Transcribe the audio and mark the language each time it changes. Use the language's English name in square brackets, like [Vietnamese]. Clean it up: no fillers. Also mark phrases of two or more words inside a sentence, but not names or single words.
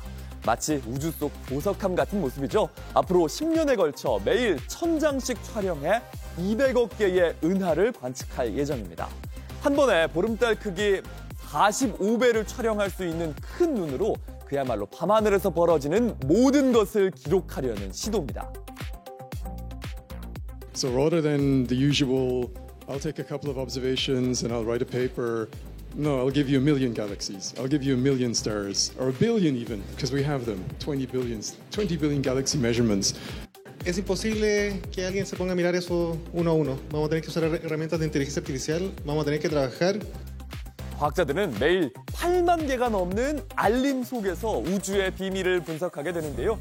[Korean] 마치 우주 속 보석함 같은 모습이죠. 앞으로 10년에 걸쳐 매일 1,000장씩 촬영해 200억 개의 은하를 관측할 예정입니다. 한 번에 보름달 크기 45배를 촬영할 수 있는 큰 눈으로 그야말로 밤하늘에서 벌어지는 모든 것을 기록하려는 시도입니다. [English] So rather than the usual, I'll take a couple of observations and I'll write a paper No, I'll give you 1,000,000 galaxies. I'll give you 1,000,000 stars, or 1,000,000,000 even, because we have them. 20 billion galaxy measurements. [Spanish] Es imposible que alguien se ponga a mirar eso uno a uno. Vamos a tener que usar herramientas de inteligencia artificial. Vamos a tener que trabajar. [Korean] 과학자들은 매일 8만 개가 넘는 알림 속에서 우주의 비밀을 분석하게 되는데요.